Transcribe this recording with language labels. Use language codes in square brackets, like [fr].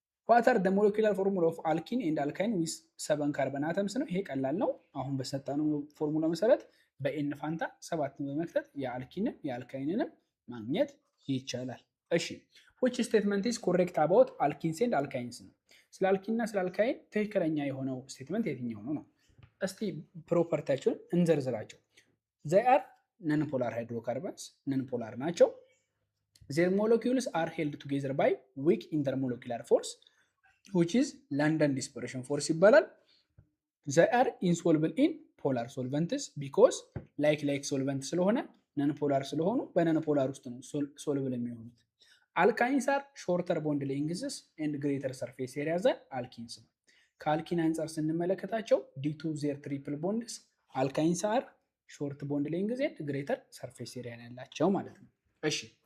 [en] what are the molecular formula of alkene and alkyne with 7 carbon atoms [am] ነው። ይሄ ቀላል ነው። አሁን በሰጣነው ፎርሙላ መሰረት በኤን ፋንታ 7 በመክተት የአልኪንን የአልካይንንም ማግኘት ይቻላል። እሺ [en] which statement is correct about alkenes and alkynes [am] ነው። ስለ አልኪን እና ስለ አልካይን ትክክለኛ የሆነው ስቴትመንት የትኛው ነው? [en] እስቲ ፕሮፐርቲያቸውን እንዘርዝራቸው። they are non polar hydrocarbons non polar ናቸው። their molecules are held together by weak intermolecular force which is London dispersion force ይባላል። they are insoluble in ፖላር ሶልቨንትስ ቢኮዝ ላይክ ሶልቨንት [am] ስለሆነ ነን ፖላር ስለሆኑ በነን ፖላር ውስጥ ነው ሶልብል የሚሆኑት። [en] አልካይንስ አር ሾርተር ቦንድ ሌንግዝስ ኤንድ ግሬተር ሰርፌስ ኤሪያ ዛን አልኪንስ ነው። [am] ከአልኪን አንጻር ስንመለከታቸው [en] ዲቱ ዜር ትሪፕል ቦንድስ አልካይንስ አር ሾርት ቦንድ ሌንግዝ ኤንድ ግሬተር ሰርፌስ ኤሪያ [am] ያላቸው ማለት ነው። [en] እሺ